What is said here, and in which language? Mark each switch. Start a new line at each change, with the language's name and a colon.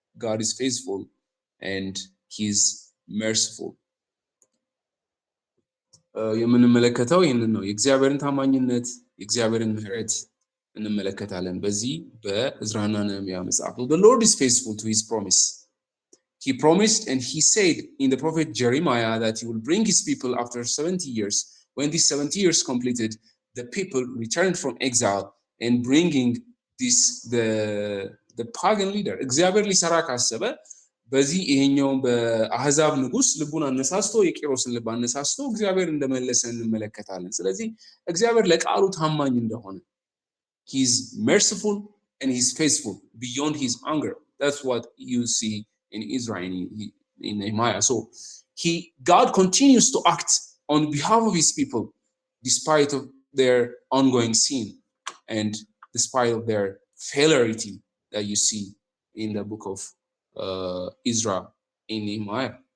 English: God is faithful and He's merciful.
Amharic: የምንመለከተው ይህንን ነው። የእግዚአብሔርን ታማኝነት የእግዚአብሔርን ምህረት እንመለከታለን በዚህ በዕዝራና ነህምያ መጽሐፍ።
English: The Lord is faithful to His promise. He promised and He said in the prophet Jeremiah that He will bring His people after 70 years. When these 70 years completed, the people returned from exile and bringing the pagan leader.
Amharic: እግዚአብሔር ሊሰራ ካሰበ በዚህ ይሄኛው በአህዛብ ንጉስ ልቡን አነሳስቶ የቂሮስን ልብ አነሳስቶ እግዚአብሔር እንደመለሰ እንመለከታለን። ስለዚህ እግዚአብሔር ለቃሉ ታማኝ እንደሆነ
English: he is merciful and he is faithful beyond his anger. That's what you see in Israel in Nehemiah. So God continues to act on behalf of his people despite of their ongoing sin and despite of their failure that you see in the book of Ezra in Nehemiah.